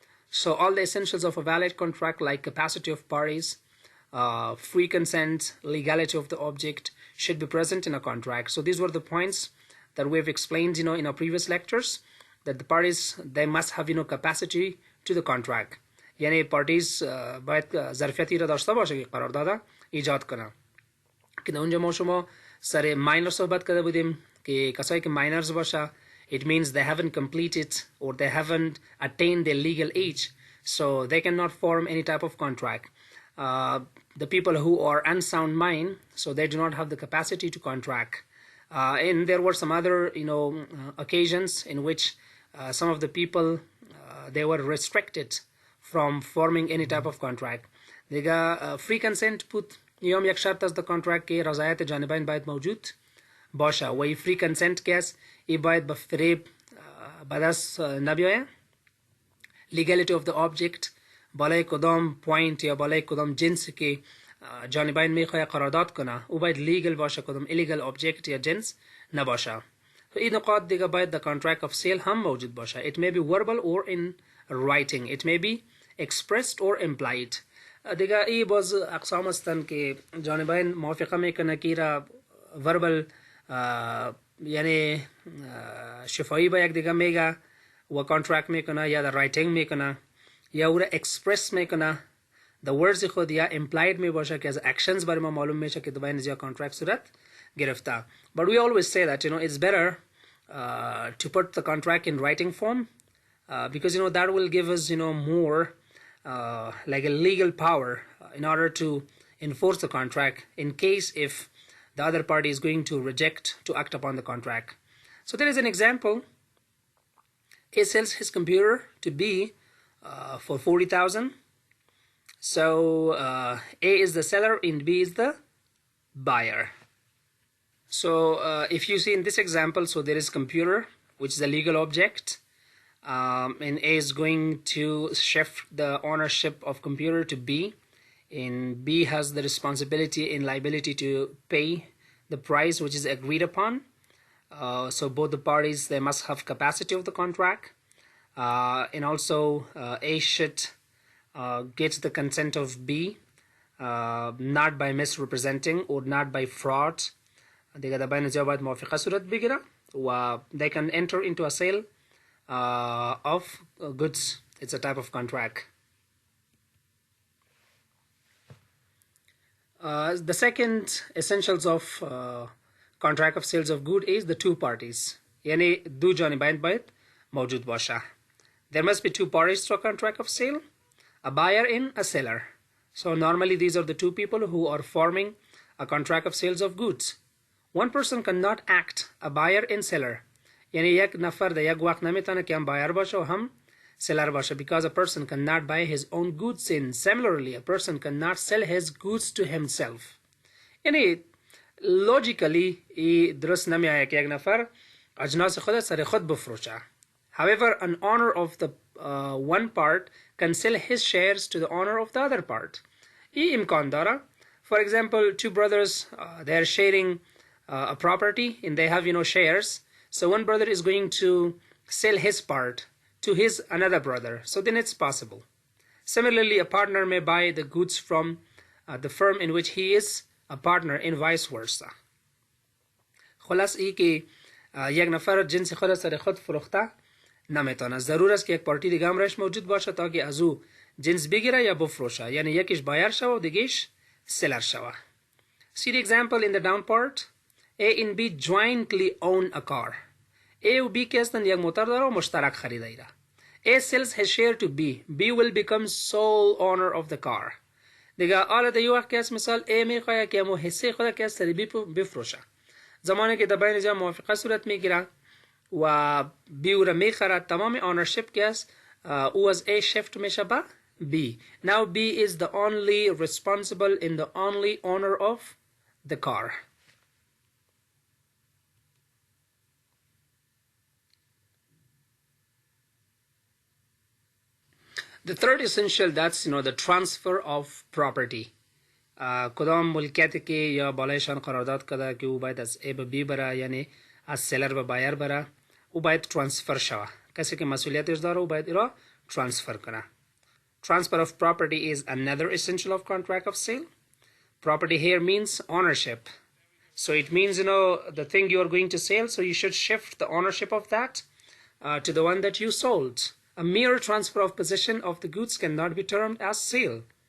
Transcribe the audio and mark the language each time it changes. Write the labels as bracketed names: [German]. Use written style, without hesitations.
[English] So all the essentials of a valid contract, like capacity of parties, free consent, legality of the object, should be present in a contract. So these were the points that we've explained, in our previous lectures, that the parties, they must have, capacity to the contract. [Persian] یعنی parties باید ظرفیتی را داشته باشه که قرارداد ایجاد کنه. که اونجا ما شما سر ماینر صحبت کرده بودیم که کسایی که ماینرز باشه, [English] it means they haven't completed or they haven't attained their legal age, so they cannot form any type of contract. The people who are unsound mind, so they do not have the capacity to contract. And there were some other, occasions in which some of the people, they were restricted from forming any type of contract. [Persian] دیگه free consent بود یوم یک شرط از the contract که رضایت جانبین باید موجود باشه و این free consent که است این باید به فریب به دست نبیایه. legality of the object, بالای کدام پوینت یا بالای کدام جنس که جانبین میخواه قرارداد کنه او باید legal باشه, کدام illegal object یا جنس نباشه. این نقاط دیگه باید the contract of sale هم موجود باشه. [English] It may be verbal or in writing. It may be expressed or implied. [Persian] دیگه ای باز اقسام هستن که جانبین موافقه میکنه که را verbal یعنی شفایی با یک دیگه میگه و کانترکت میکنه یا در رایتینگ میکنه یا او را express میکنه the words خود یا implied می باشه که از actions برای ما معلوم میشه که بین از یا کانترکت صورت گرفته. [English] But we always say that it's better to put the contract in writing form because that will give us more like a legal power in order to enforce the contract in case if the other party is going to reject to act upon the contract. So there is an example. A sells his computer to B for 40,000. So A is the seller and B is the buyer. So if you see in this example, so there is computer, which is a legal object, and A is going to shift the ownership of computer to B, and B has the responsibility and liability to pay the price which is agreed upon. So both the parties, they must have capacity of the contract, and also A should get the consent of B, not by misrepresenting or not by fraud. [Persian] دیگه در بین زیاد باید موافقه صورت بگیره و [English] they can enter into a sale of goods. It's a type of contract. The second essentials of contract of sales of good is the two parties. [Persian] یعنی دو جانبین باید موجود باشه. [English] There must be two parties to a contract of sale, a buyer and a seller. So normally these are the two people who are forming a contract of sales of goods. One person cannot act a buyer and seller. [Persian] یعنی یک نفر در یک وقت نمیتونه که هم بایر باشه و هم seller باشه, [English] because a person cannot buy his own goods and similarly a person cannot sell his goods to himself. [Persian] یعنی logically درست نمیآید که یک نفر اجناس خود سر خود بفروشه. [English] However, an owner of the one part can sell his shares to the owner of the other part. [Persian] این امکان داره. [English] For example, two brothers, they are sharing a property and they have shares. So one brother is going to sell his part to his another brother. So then it's possible. Similarly, a partner may buy the goods from the firm in which he is a partner and vice versa. [Persian] خلاص ای که یک نفر جنس خود سر خود فروخته نمیتونه. ضرور است که یک پارتی دیگه هم رش موجود باشه تا که از او جنس بگیره یا بفروشه. یعنی یکیش بایر شوه و دیگهش seller شوه. [English] See the example in the down part. A and B jointly own a car. [Persian] A و B که هستن یک موتر داره و مشترک خریده. [English] A sells his share to B. B will become sole owner of the car. [Persian] دیگه حالا در یک وقت که هست مثال A میخواه که همو حصه خود که هست سر B بفروشه. زمانی که در بین جا موافقه صورت میگیره و B او را میخره تمام ownership که هست او از A shift میشه به B. [English] Now B is the only responsible and the only owner of the car. The third essential, that's the transfer of property. [Persian] کدام ملکیتی که یا بالایشان قرارداد کرده که او باید از A به B بره، یعنی از سلر به بایر بره، او باید ترانسفر شوه. کسی که مسئولیتش داره او باید ایرا ترانسفر کنه. [English] Transfer of property is another essential of contract of sale. Property here means ownership. So it means, the thing you are going to sell, so you should shift the ownership of that to the one that you sold. A mere transfer of possession of the goods cannot be termed as sale.